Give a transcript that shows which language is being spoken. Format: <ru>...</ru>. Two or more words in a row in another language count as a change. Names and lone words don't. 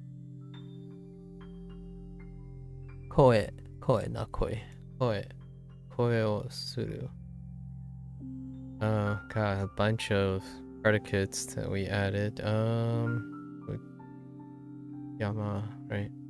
<en>Koe. Koe, not koi. Koe.</en> <ja>Koe o suru.</ja> <en>Oh god, a bunch of predicates that we added. Yama, right?</en>